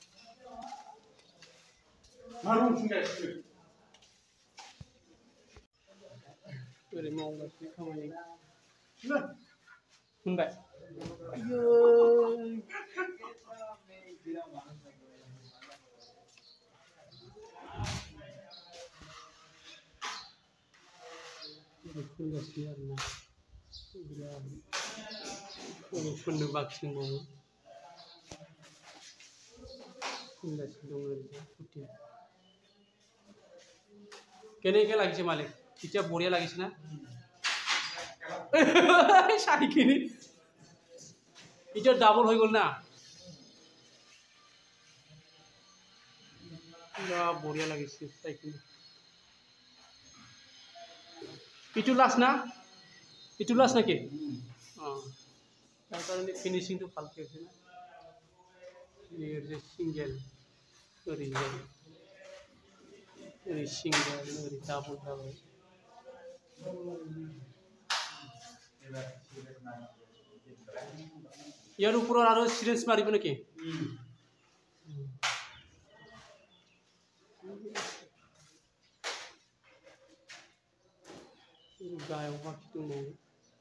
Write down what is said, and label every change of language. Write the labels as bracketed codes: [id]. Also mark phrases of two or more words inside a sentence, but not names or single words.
[brx] ओरै मावगासिनो खामानि मोनबाय फोनगासिनो आरोना बिराद फोननो बाखि दंबावो फोनगासिनो दं ओरैजाय शुटिं [as] কেনেকৈ লাগিছে মালিক এতিয়া বঢ়িয়া লাগিছে না শাড়ীখিনি এতিয়া ডাবল হৈ গ'ল না পুৰা বঢ়িয়া লাগিছে শাড়ীখিনি ইটো লাষ্ট না ইটো লাষ্ট নেকি অঁ তাৰ কাৰণে ফিনিচিংটো ভালকৈ হৈছে না [brx] ओरै सिंगेल ओरैजाय ओरै सिंगेल ओरै डाबल जाबाय [as] ইয়াৰ ওপৰত আৰু সিৰিঞ্জ মাৰিব নেকি [brx] गायाव बाखि दंबावो